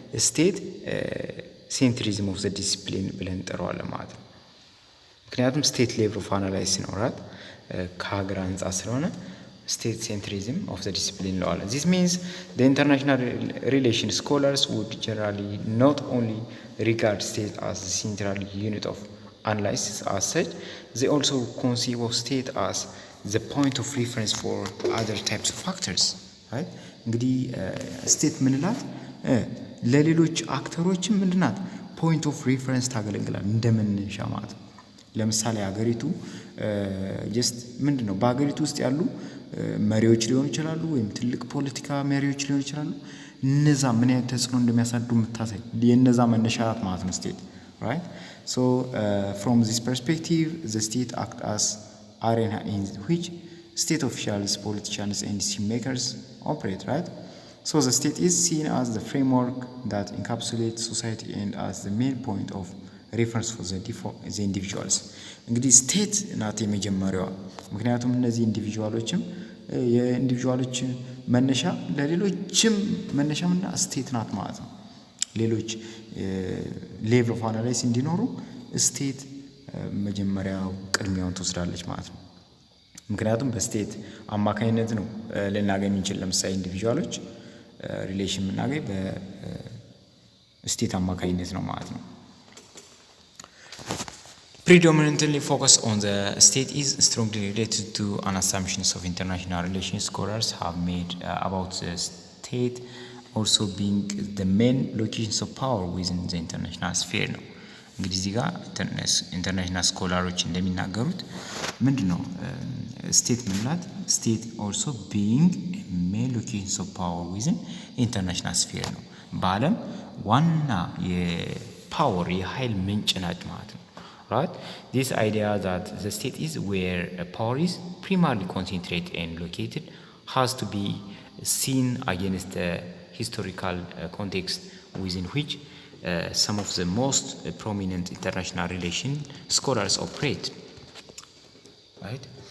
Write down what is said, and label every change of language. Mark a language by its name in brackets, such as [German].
[English] state centrism of the discipline [Amharic] ብለን እንጠራዋለን ማለት ነው። ምክንያቱም ስቴት ሌቭል ኦፍ አናላይሲስ ነው ራት ከሀገር አንጻር ስለሆነ [English] state centrism of the discipline [Amharic] እንለዋለን። [English] this means the international relation scholars would generally not only regard state as the central unit of analysis as such, they also conceive of state as the point of reference for other types of factors, right? [Amharic] እንግዲህ ስቴት ምንላት ለሌሎች አክተሮችም ምንድናት? ፖይንት ኦፍ ሪፈረንስ ታገለግላል እንደመነሻ ማለት ነው። ለምሳሌ ሀገሪቱ ጀስት ምንድነው በሀገሪቱ ውስጥ ያሉ መሪዎች ሊሆኑ ይችላሉ ወይም ትልቅ ፖለቲካ መሪዎች ሊሆኑ ይችላሉ። እነዛ ምን አይነት ተጽዕኖ እንደሚያሳድሩ የምታሳይ የነዛ መነሻት ማለት ነው ስቴት right? [English] so from this perspective the state act as arena in which state officials, politicians and decision makers operate, right? so the state is seen as the framework that encapsulates society and as the main point of reference for the individuals. [Amharic] እንግዲህ ስቴት ናት የመጀመሪያዋ። ምክንያቱም እነዚህ ኢንዲቪጁዋሎችም የኢንዲቪጁዋሎች መነሻ ለሌሎችም መነሻምና ስቴት ናት ማለት ነው። ሌሎች ሌቭል ኦፍ አናላይሲስ እንዲኖሩ ስቴት መጀመሪያው ቅድሚያውን ትወስዳለች ማለት ነው። ምክንያቱም በስቴት አማካኝነት ነው ልናገኝ እንችል። ለምሳሌ ኢንዲቪጁዋሎች ሪሌሽን የምናገኝ በስቴት አማካኝነት ነው ማለት ነው። [English] predominantly focus on the state is strongly related to an assumptions of international relations scholars have made about the state also being the main locations of power within the international sphere [Amharic] ነው። እንግዲህ እዚህ ጋር ኢንተርናሽናል ስኮላሮች እንደሚናገሩት ምንድነው ስቴት ምንላት ስቴት [English] also being main locations of power within international sphere [Amharic] ነው። በዓለም ዋና የፓወር የኃይል ምንጭ ናት ማለት ነው። right? [English] This idea that the state is where power is primarily concentrated and located has to be seen against the historical context within which some of the most prominent international relation scholars operate, right?